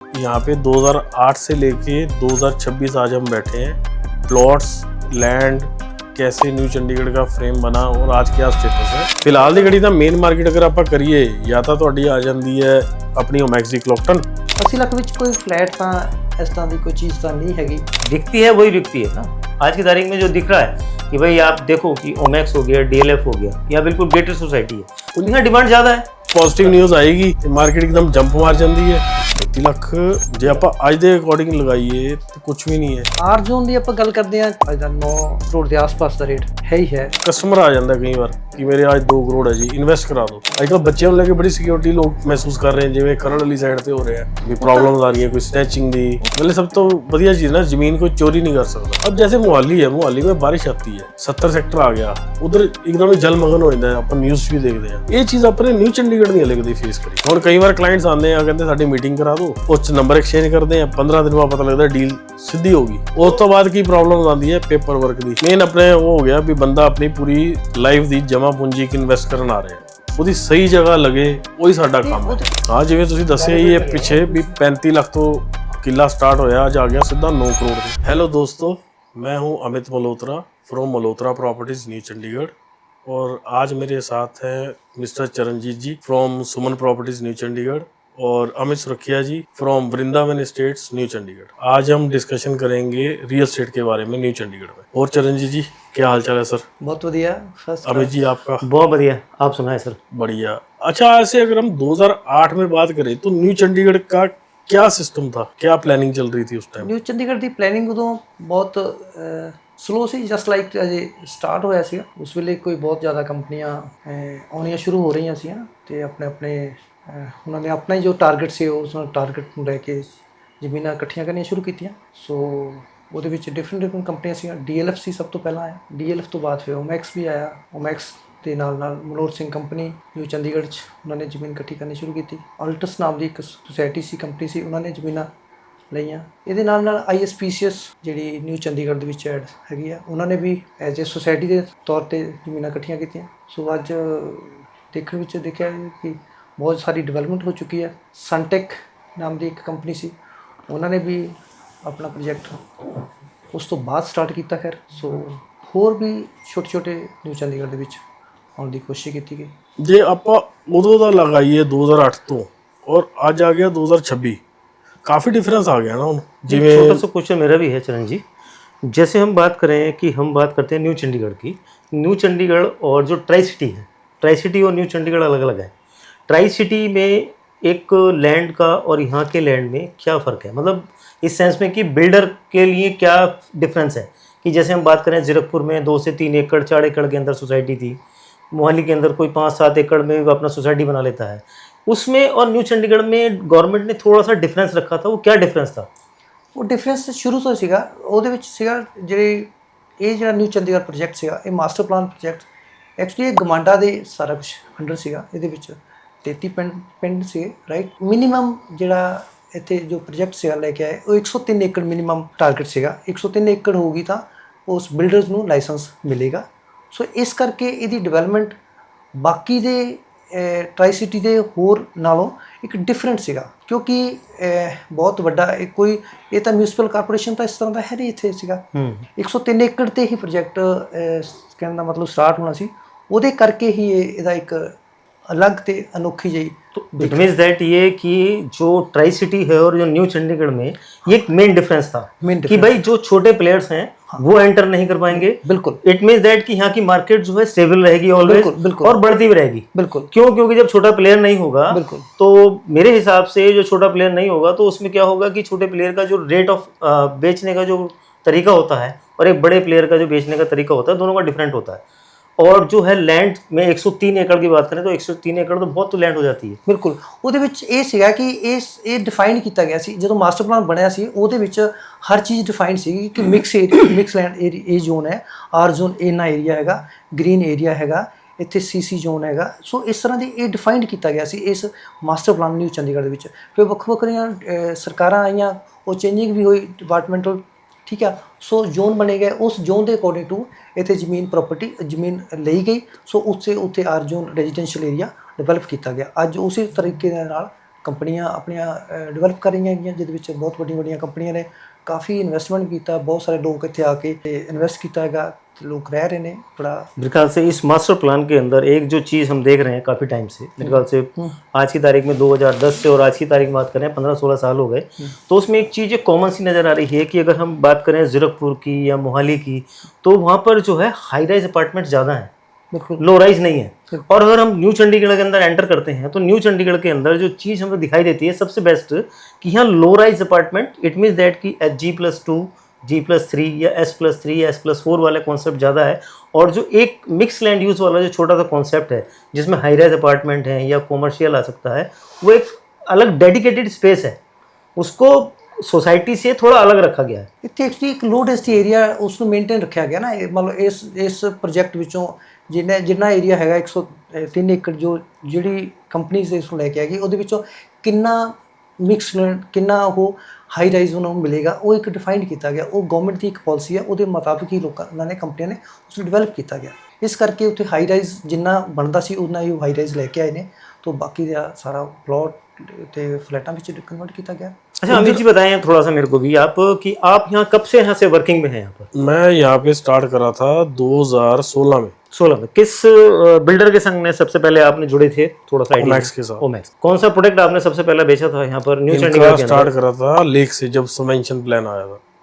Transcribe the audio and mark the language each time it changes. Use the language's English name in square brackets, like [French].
[Hindi] यहाँ पे 2008 से लेके 2026 आज हम बैठे हैं। प्लॉट्स, लैंड, कैसे न्यू चंडीगढ़ का फ्रेम बना और आज क्या स्टेटस है। [Punjabi] फिलहाल ਦੀ ਘੜੀ ਤਾਂ ਮੇਨ ਮਾਰਕੀਟ ਅਗਰ ਆਪਾਂ ਕਰੀਏ ਜਾਂ ਤਾਂ ਤੁਹਾਡੀ ਆ ਜਾਂਦੀ ਹੈ ਆਪਣੀ ਓਮੈਕਸ ਦੀ ਕਲੋਕਟਨ 80 ਲੱਖ ਵਿੱਚ ਕੋਈ [Hindi] फ्लैट ਤਾਂ इस तरह की कोई चीज़ तो नहीं हैगी। दिखती है वही बिकती है ना। आज की तारीख में जो दिख रहा है कि भाई आप देखो कि ओमैक्स हो गया, डीएलएफ हो गया, या बिल्कुल गेटेड सोसाइटी है, उनका डिमांड ज़्यादा है। [Punjabi] ਪੋਜ਼ਿਟਿਵ ਨਿਊਜ਼ ਆਏਗੀ ਤੇ ਮਾਰਕੀਟ ਇੱਕਦਮ ਜੰਪ ਮਾਰ ਜਾਂਦੀ ਹੈ। 30 ਲੱਖ ਜੇ ਆਪਾਂ ਅੱਜ ਦੇ ਅਕੋਰਡਿੰਗ ਲਗਾਈਏ ਤਾਂ ਕੁਝ ਵੀ ਨਹੀਂ ਹੈ। ਆਰ ਜ਼ੋਨ ਦੀ ਆਪਾਂ ਗੱਲ ਕਰਦੇ ਹਾਂ, ਅੱਜ ਦਾ 9 ਕਰੋੜ ਦੇ ਆਸ-ਪਾਸ ਦਾ ਰੇਟ ਹੈ ਹੀ ਹੈ। ਕਸਟਮਰ ਆ ਜਾਂਦਾ ਕਈ ਵਾਰ ਕਿ ਮੇਰੇ ਅੱਜ 2 ਕਰੋੜ ਹੈ ਜੀ, ਇਨਵੈਸਟ ਕਰਾ ਦਿਓ। ਅੱਜ ਕੱਲ੍ਹ ਬੱਚਿਆਂ ਨੂੰ ਲੈ ਕੇ ਬੜੀ ਸਿਕਿਉਰਿਟੀ ਲੋਕ ਮਹਿਸੂਸ ਕਰ ਰਹੇ ਹਨ, ਜਿਵੇਂ ਖਰੜ ਵਾਲੀ ਸਾਈਡ ਤੇ ਹੋ ਰਿਹਾ ਵੀ ਪ੍ਰੋਬਲਮਸ ਆ ਰਹੀਆਂ, ਕੋਈ ਸਨੈਚਿੰਗ ਦੀ। [Hindi] मतलब सब तो बढ़िया चीज ना, जमीन कोई चोरी नहीं कर सकता। अब जैसे मोहाली है, मोहाली में बारिश आती है, 70 सेक्टर आ गया, उधर एकदम जलमग्न हो जाता है। अपन न्यूज़ भी देखते हैं, ये चीज अपने न्यू चंडीगढ़ नहीं लगती फेस करी। और कई बार क्लाइंट्स आते हैं, कहते साडी मीटिंग करा दो, उस नंबर एक्सचेंज करते हैं, 15 दिन बाद पता लगता है डील सीधी होगी। उस तो बाद की प्रॉब्लम आती है पेपर वर्क की। मेन अपने वो हो गया भी बंदा अपनी पूरी लाइफ की जमा पूंजी इन्वेस्ट करन आ रहे हैं, [Punjabi] ਉਹਦੀ ਸਹੀ ਜਗ੍ਹਾ ਲੱਗੇ, ਉਹੀ ਸਾਡਾ ਕੰਮ ਹੈ। ਹਾਂ, ਜਿਵੇਂ ਤੁਸੀਂ ਦੱਸਿਆ ਇਹ ਪਿੱਛੇ ਵੀ 35 ਲੱਖ ਤੋਂ [Hindi] किला स्टार्ट होया, आज आ गया सीधा 9 करोड़। हेलो दोस्तों, मैं हूं Amit Malhotra from Malhotra properties new Chandigarh, और आज मेरे साथ हैं mister Charanjit ji from Suman properties new Chandigarh और अमित सुरखिया जी from Vrindavan estates new Chandigarh. आज हम डिस्कशन करेंगे रियल एस्टेट के बारे में न्यू चंडीगढ़ में। और चरणजीत जी, क्या हाल चाल है सर? बहुत बढ़िया। अमित जी आपका? बहुत बढ़िया, आप सुनाए सर? बढ़िया। अच्छा, ऐसे अगर हम 2008 में बात करें तो न्यू चंडीगढ़ का क्या सिस्टम था, क्या प्लानिंग चल रही थी उस टाइम? [Punjabi] न्यू चंडीगढ़ की प्लानिंग उदों बहुत स्लो सी, जस्ट लाइक अजे स्टार्ट होया सी। उस वेले कोई बहुत ज़्यादा कंपनियां आउणियां शुरू हो रही सी ते अपने अपने उन्होंने अपना ही जो टारगेट से उस टारगेट ਨੂੰ ਲੈ ਕੇ ਜ਼ਮੀਨਾਂ ਇਕੱਠੀਆਂ ਕਰਨੀਆਂ ਸ਼ੁਰੂ ਕੀਤੀਆਂ। ਸੋ ਉਹਦੇ ਵਿੱਚ ਡਿਫਰੈਂਟ ਕੰਪਨੀਆਂ ਸੀ। ਡੀਐਲਐਫ ਸੀ ਸਭ ਤੋਂ ਪਹਿਲਾਂ ਆਇਆ, ਡੀਐਲਐਫ ਤੋਂ ਬਾਅਦ ਫਿਰ ਓਮੈਕਸ ਵੀ ਆਇਆ। ਓਮੈਕਸ ਦੇ ਨਾਲ ਮਨੋਹਰ ਸਿੰਘ ਕੰਪਨੀ ਨਿਊ ਚੰਡੀਗੜ੍ਹ 'ਚ ਉਹਨਾਂ ਨੇ ਜ਼ਮੀਨ ਇਕੱਠੀ ਕਰਨੀ ਸ਼ੁਰੂ ਕੀਤੀ। ਅਲਟਸ ਨਾਮ ਦੀ ਇੱਕ ਸੁਸਾਇਟੀ ਸੀ, ਕੰਪਨੀ ਸੀ, ਉਹਨਾਂ ਨੇ ਜ਼ਮੀਨਾਂ ਲਈਆਂ। ਇਹਦੇ ਨਾਲ ਆਈਐਸਪੀਸੀਐਸ ਜਿਹੜੀ ਨਿਊ ਚੰਡੀਗੜ੍ਹ ਦੇ ਵਿੱਚ ਐਡ ਹੈਗੀ ਆ, ਉਹਨਾਂ ਨੇ ਵੀ ਐਜ਼ ਏ ਸੁਸਾਇਟੀ ਦੇ ਤੌਰ 'ਤੇ ਜ਼ਮੀਨਾਂ ਇਕੱਠੀਆਂ ਕੀਤੀਆਂ। ਸੋ ਅੱਜ ਦੇਖਣ ਵਿੱਚ ਦੇਖਿਆ ਕਿ ਬਹੁਤ ਸਾਰੀ ਡਿਵੈਲਪਮੈਂਟ ਹੋ ਚੁੱਕੀ ਹੈ। ਸਨਟੈਕ ਨਾਮ ਦੀ ਇੱਕ ਕੰਪਨੀ ਸੀ, ਉਹਨਾਂ ਨੇ ਵੀ ਆਪਣਾ ਪ੍ਰੋਜੈਕਟ ਉਸ ਤੋਂ ਬਾਅਦ ਸਟਾਰਟ ਕੀਤਾ। ਖੈਰ, ਸੋ ਹੋਰ ਵੀ ਛੋਟੇ ਛੋਟੇ ਨਿਊ ਚੰਡੀਗੜ੍ਹ ਦੇ ਵਿੱਚ ਆਉਣ ਦੀ ਕੋਸ਼ਿਸ਼ ਕੀਤੀ ਗਈ। ਜੇ ਆਪਾਂ ਉਦੋਂ ਦਾ ਲਗਾਈਏ 2008 ਤੋਂ [Hindi] और आज आ गया 2026, काफ़ी डिफरेंस आ गया ना। [Punjabi] जिਵੇਂ [Hindi] छोटा सा क्वेश्चन मेरा भी है चरण जी, जैसे हम बात करें कि हम बात करते हैं न्यू चंडीगढ़ की, न्यू चंडीगढ़ और जो ट्राई सिटी है, ट्राई सिटी और न्यू चंडीगढ़ अलग अलग है। ट्राई सिटी में एक लैंड का और यहाँ के लैंड में क्या फ़र्क है, मतलब इस सेंस में कि बिल्डर के लिए क्या डिफरेंस है। कि जैसे हम बात करें जीरकपुर में 2 से 3 एकड़ 4 एकड़ के अंदर सोसाइटी थी, मोहाली के अंदर कोई 5-7 एकड़ में अपना सोसाइटी बना लेता है, उसमें और न्यू चंडीगढ़ में गवर्नमेंट ने थोड़ा सा डिफरेंस रखा था। वो क्या डिफरेंस था? [Punjabi] ਉਹ ਡਿਫਰੈਂਸ ਸ਼ੁਰੂ ਤੋਂ ਸੀਗਾ। ਉਹਦੇ ਵਿੱਚ ਸੀਗਾ ਜਿਹੜਾ ਨਿਊ ਚੰਡੀਗੜ੍ਹ ਪ੍ਰੋਜੈਕਟ ਸੀਗਾ, ਇਹ ਮਾਸਟਰ ਪਲਾਨ ਪ੍ਰੋਜੈਕਟ ਐਕਚੁਅਲੀ ਇਹ ਗਮਾਂਡਾ ਦੇ ਸਾਰਾ ਕੁਝ ਅੰਡਰ ਸੀਗਾ। ਇਹਦੇ ਵਿੱਚ 33 ਪਿੰਡ ਸੀ, ਰਾਈਟ। ਮਿਨੀਮਮ ਜਿਹੜਾ ਇੱਥੇ ਜੋ ਪ੍ਰੋਜੈਕਟ ਸੀਗਾ ਲੈ ਕੇ ਆਏ, ਉਹ 103 ਏਕੜ ਮਿਨੀਮਮ ਟਾਰਗੇਟ ਸੀਗਾ। 103 ਏਕੜ ਹੋਊਗੀ ਤਾਂ ਉਸ ਬਿਲਡਰਸ ਨੂੰ ਲਾਇਸੈਂਸ ਮਿਲੇਗਾ। ਸੋ ਇਸ ਕਰਕੇ ਇਹਦੀ ਡਿਵੈਲਪਮੈਂਟ ਬਾਕੀ ਦੇ ਟਰਾਈ ਸਿਟੀ ਦੇ ਹੋਰ ਨਾਲੋਂ ਇੱਕ ਡਿਫਰੈਂਟ ਸੀਗਾ, ਕਿਉਂਕਿ ਬਹੁਤ ਵੱਡਾ ਕੋਈ ਇਹ ਤਾਂ ਮਿਊਨਿਸਪਲ ਕਾਰਪੋਰੇਸ਼ਨ ਤਾਂ ਇਸ ਤਰ੍ਹਾਂ ਦਾ ਹੈ ਨਹੀਂ ਇੱਥੇ ਸੀਗਾ। 103 ਏਕੜ 'ਤੇ ਹੀ ਪ੍ਰੋਜੈਕਟ ਕਹਿਣ ਦਾ ਮਤਲਬ ਸਟਾਰਟ ਹੋਣਾ ਸੀ। ਉਹਦੇ ਕਰਕੇ ਹੀ ਇਹਦਾ ਇੱਕ अलग ते अनोखी जी। [Hindi] तो इट मीन्स दैट ये कि जो ट्राई सिटी है और जो न्यू चंडीगढ़ में ये एक मेन डिफरेंस था कि भाई जो छोटे प्लेयर्स हैं वो एंटर नहीं कर पाएंगे। बिल्कुल। इट मीन्स दैट कि यहाँ की मार्केट जो है स्टेबल रहेगी ऑलवेज और बढ़ती भी रहेगी। बिल्कुल। क्यों? क्योंकि जब छोटा प्लेयर नहीं होगा तो मेरे हिसाब से जो छोटा प्लेयर नहीं होगा तो उसमें क्या होगा कि छोटे प्लेयर का जो रेट ऑफ बेचने का जो तरीका होता है और एक बड़े प्लेयर का जो बेचने का तरीका होता है, दोनों का डिफरेंट होता है। और जो है लैंड में 103 एकड़ की बात करें तो 103 एकड़ तो बहुत लैंड हो जाती है। बिल्कुल। [Punjabi] ਉਹਦੇ ਵਿੱਚ ਇਹ ਸੀਗਾ ਕਿ ਇਹ ਡਿਫਾਈਨ ਕੀਤਾ ਗਿਆ ਸੀ ਜਦੋਂ ਮਾਸਟਰ ਪਲਾਨ ਬਣਿਆ ਸੀ। ਉਹਦੇ ਵਿੱਚ ਹਰ ਚੀਜ਼ ਡਿਫਾਈਨ ਸੀਗੀ ਕਿ ਮਿਕਸ ਲੈਂਡ ਇਹ ਜ਼ੋਨ ਹੈ, ਆਰ ਜ਼ੋਨ ਇੰਨਾ ਏਰੀਆ ਹੈਗਾ, ਗ੍ਰੀਨ ਏਰੀਆ ਹੈਗਾ, ਇੱਥੇ ਸੀਸੀ ਜ਼ੋਨ ਹੈਗਾ। ਸੋ ਇਸ ਤਰ੍ਹਾਂ ਦੇ ਇਹ ਡਿਫਾਈਨਡ ਕੀਤਾ ਗਿਆ ਸੀ ਇਸ ਮਾਸਟਰ ਪਲਾਨ ਨਿਊ ਚੰਡੀਗੜ੍ਹ ਦੇ ਵਿੱਚ। ਫਿਰ ਵੱਖ ਵੱਖਰੀਆਂ ਸਰਕਾਰਾਂ ਆਈਆਂ, ਉਹ ਚੇਂਜਿੰਗ ਵੀ ਹੋਈ ਡਿਪਾਰਟਮੈਂਟਲ, ਠੀਕ ਆ। ਸੋ ਜ਼ੋਨ ਬਣੇ ਗਏ, ਉਸ ਜ਼ੋਨ ਦੇ ਅਕੋਰਡਿੰਗ ਟੂ ਇੱਥੇ ਜ਼ਮੀਨ ਲਈ ਗਈ। ਸੋ ਉੱਥੇ R zone residential area develop ਕੀਤਾ ਗਿਆ। ਅੱਜ ਉਸੇ ਤਰੀਕੇ ਦੇ ਨਾਲ ਕੰਪਨੀਆਂ ਆਪਣੀਆਂ ਡਿਵੈਲਪ ਕਰ ਰਹੀਆਂ ਹੈਗੀਆਂ, ਜਿਹਦੇ ਵਿੱਚ ਬਹੁਤ ਵੱਡੀਆਂ ਕੰਪਨੀਆਂ ਨੇ ਕਾफ़ी इन्वेस्टमेंट ਕੀਤਾ, [Hindi] बहुत सारे लोग [Punjabi] ਇੱਥੇ ਆ ਕੇ इन्वेस्ट ਕੀਤਾ ਹੈਗਾ, ਤੇ [Hindi] लोग रह रहे हैं बड़ा। मेरे ख्याल से इस मास्टर प्लान के अंदर एक जो चीज़ हम देख रहे हैं काफ़ी टाइम से, मेरे ख्याल से आज की तारीख में 2010 से और आज की तारीख में बात करें 15-16 साल हो गए, तो उसमें एक चीज़ कॉमन सी नज़र आ रही है कि अगर हम बात करें ज़ीरकपुर की या मोहाली की, तो वहाँ पर जो है हाई राइज अपार्टमेंट ज़्यादा हैं, बिल्कुल लो राइज नहीं है। और अगर हम न्यू चंडीगढ़ के अंदर एंटर करते हैं तो न्यू चंडीगढ़ के अंदर जो चीज़ हमें दिखाई देती है सबसे बेस्ट कि यहाँ low rise apartment, it means that कि G+2 G+3 या S+3 या S+4 वाले कॉन्सेप्ट ज़्यादा है, और जो एक मिक्स लैंड यूज़ वाला जो छोटा सा कॉन्सेप्ट है जिसमें हाई राइज अपार्टमेंट है या कॉमर्शियल आ सकता है, वो एक अलग डेडिकेटेड स्पेस है, उसको सोसाइटी से थोड़ा अलग रखा गया है। [Punjabi] ਇੱਥੇ ਐਕਚੁਅਲੀ ਇੱਕ ਲੋ ਡੈਂਸਿਟੀ ਏਰੀਆ ਉਸ ਨੂੰ ਮੇਨਟੇਨ ਰੱਖਿਆ ਗਿਆ ਨਾ, ਮਤਲਬ ਇਸ ਪ੍ਰੋਜੈਕਟ ਵਿੱਚੋਂ ਜਿੰਨਾ ਏਰੀਆ ਹੈਗਾ 103 ਏਕੜ ਜੋ ਜਿਹੜੀ ਕੰਪਨੀਜ਼ ਇਸ ਨੂੰ ਲੈ ਕੇ ਆਏਗੀ, ਉਹਦੇ ਵਿੱਚੋਂ ਕਿੰਨਾ ਮਿਕਸ ਕਿੰਨਾ ਉਹ ਹਾਈ ਰਾਈਜ਼ ਉਹਨਾਂ ਨੂੰ ਮਿਲੇਗਾ, ਉਹ ਇੱਕ ਡਿਫਾਈਨ ਕੀਤਾ ਗਿਆ। ਉਹ ਗਵਰਨਮੈਂਟ ਦੀ ਇੱਕ ਪਾਲਿਸੀ ਹੈ, ਉਹਦੇ ਮੁਤਾਬਿਕ ਹੀ ਉਹਨਾਂ ਨੇ ਕੰਪਨੀਆਂ ਨੇ ਉਸ ਨੂੰ ਡਿਵੈਲਪ ਕੀਤਾ ਗਿਆ। ਇਸ ਕਰਕੇ ਉੱਥੇ ਹਾਈ ਰਾਈਜ਼ ਜਿੰਨਾ ਬਣਦਾ ਸੀ ਉਨਾ ਹੀ ਹਾਈ ਰਾਈਜ਼ ਲੈ ਕੇ ਆਏ ਨੇ, [Hindi] तो बाकी का सारा प्लॉट ते फ्लैटा में कन्वर्ट किया गया। अच्छा अमित जी बताएं थोड़ा सा मेरे को भी आप कि आप यहाँ कब से यहाँ से वर्किंग में हैं? यहाँ पर मैं यहाँ पे स्टार्ट करा था 2016 में। 16 में किस बिल्डर के संग में सबसे पहले आपने जुड़े थे? थोड़ा सा आइडिया। ओमैक्स के साथ। ओमैक्स कौन सा प्रोडक्ट आपने सबसे पहले बेचा था यहाँ पर न्यू चंडीगढ़ के अंदर? स्टार्ट करा था लेक से, जब सबवेंशन प्लान आया था